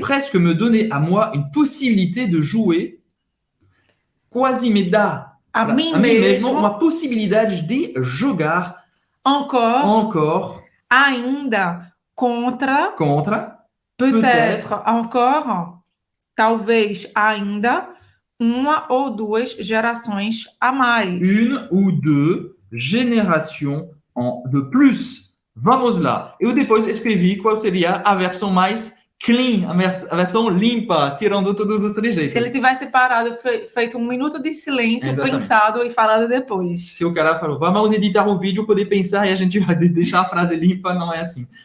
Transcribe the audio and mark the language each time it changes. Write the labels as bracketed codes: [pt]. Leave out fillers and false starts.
[fr] presque me donner à moi une possibilité de jouer, [pt] quasi me dá A mim a mim mesmo mesmo, uma possibilidade de jogar [fr] encore, encore [pt] ainda, contra, contra, [fr] peut-être, encore, [pt] talvez, ainda, uma ou duas gerações a mais. [fr] une ou deux générations de plus. [pt] Vamos lá. Eu depois escrevi qual seria a versão mais clean, a versão limpa, tirando todos os trejeitos. Se ele tivesse parado, feito um minuto de silêncio, Exatamente. pensado e falado depois. Se o cara falou, vamos editar o vídeo, poder pensar e a gente vai deixar a frase limpa, não é assim.